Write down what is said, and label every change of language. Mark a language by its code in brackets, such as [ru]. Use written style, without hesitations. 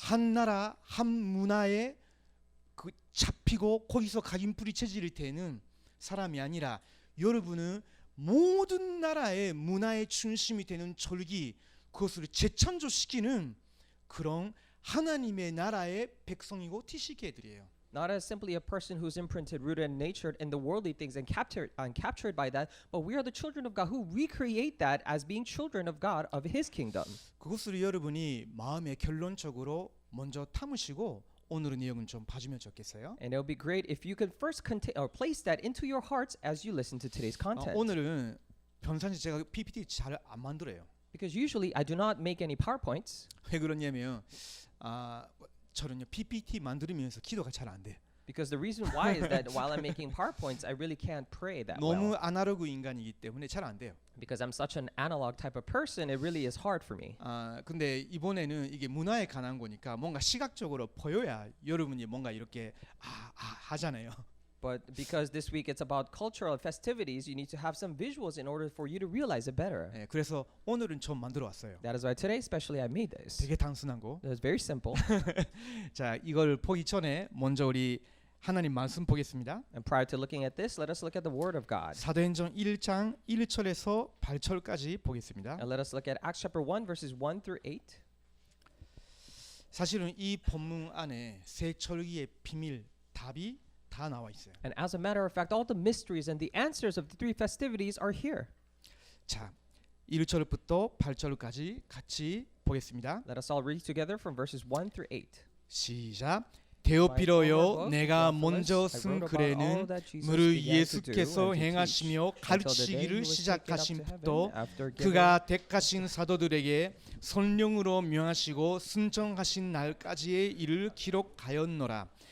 [ko] 한 나라 한 문화에 그 잡히고 거기서 각인 뿌리 체질이 되는 사람이 아니라 여러분은 모든 나라의 문화의 중심이 되는 절기 그것을 재창조시키는 그런 하나님의 나라의 백성이고 TCK들이에요. [en] Not as simply a person who's imprinted, rooted, and natured in the worldly things and captured by that, but we are the children of God who recreate that as being children of God of His kingdom. [ko] 그것을 여러분이 마음에 결론적으로 먼저 담으시고 오늘의 내용은 좀 봐주면 좋겠어요. [en] And it would be great if you could first place that into your hearts as you listen to today's content. [ko] 오늘은 평상시 제가 PPT 잘 안 만들어요. [en] Because usually I do not make any PowerPoints. [ko] 왜 그러냐면 저는요 PPT 만들면서 기도가 잘 안 돼요. [en] Because the reason why is that while I'm making PowerPoints, I really can't pray that [ko] 너무 [en] well. [ko] 아날로그 인간이기 때문에 잘 안 돼요. [en] Because I'm such an analog type of person, it really is hard for me. [ko] 근데 이번에는 이게 문화에 관한 거니까 뭔가 시각적으로 보여야 여러분이 뭔가 이렇게 하잖아요. [en] But because this week it's about cultural festivities, you need to have some visuals in order for you to realize it better. [ko] 네, 그래서 오늘은 좀 만들어 왔어요. [en] That is why today, especially, I made this. [ko] 되게 단순한 거. [en] It was very simple. [ko] 자, 이걸 보기 전에 먼저 우리 하나님 말씀 보겠습니다. [en] And prior to looking at this, let us look at the Word of God. [ko] 사도행전 1장 1절에서 8절까지 보겠습니다. [en] And let us look at Acts chapter 1, verses 1 through 8. [ko] 사실은 이 본문 안에 세 절기의 비밀, 답이 다 나와 있어요. [en] And as a matter of fact, all the mysteries and the answers of the three festivities are here. [ko] 자, 1절부터 8절까지 같이 보겠습니다. [en] Let us all read together from verses 1 through 8. [ko] 시작. 데오피로요, 내가 먼저 쓴 글에는 무릇 예수께서 행하시며 가르치기를 시작하신 또 그가 택하신 사도들에게 성령으로 명하시고 순종하신 날까지의 일을 기록하였노라.